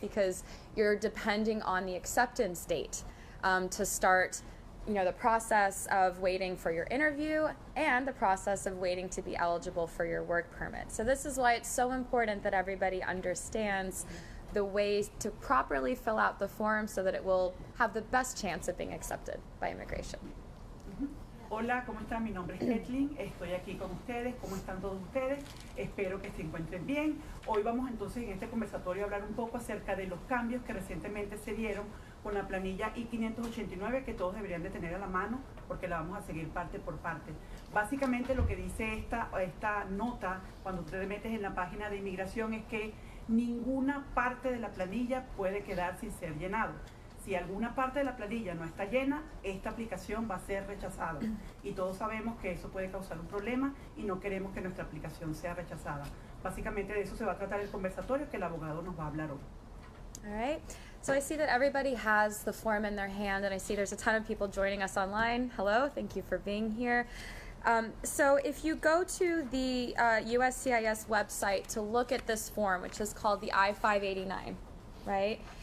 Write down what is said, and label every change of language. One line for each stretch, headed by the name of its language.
English: Because you're depending on the acceptance date to start the process of waiting for your interview and the process of waiting to be eligible for your work permit. So this is why it's so important that everybody understands the ways to properly fill out the form so that it will have the best chance of being accepted by immigration.
Spanish: Hola, ¿cómo están? Mi nombre es Caitlin, estoy aquí con ustedes. ¿Cómo están todos ustedes? Espero que se encuentren bien. Hoy vamos entonces en este conversatorio a hablar un poco acerca de los cambios que recientemente se dieron con la planilla I-589 que todos deberían de tener a la mano porque la vamos a seguir parte por parte. Básicamente lo que dice esta nota cuando te metes en la página de inmigración es que ninguna parte de la planilla puede quedar sin ser llenado. Si alguna parte de la planilla no está llena, esta aplicación va a ser rechazada. Y todos sabemos que eso puede causar un problema y no queremos que nuestra aplicación sea rechazada. Básicamente de eso se va a tratar el conversatorio que el abogado nos va a hablar hoy.
English: All right. So I see that everybody has the form in their hand, and I see there's a ton of people joining us online. Hello, thank you for being here. So if you go to the USCIS website to look at this form, which is called the I-589, right?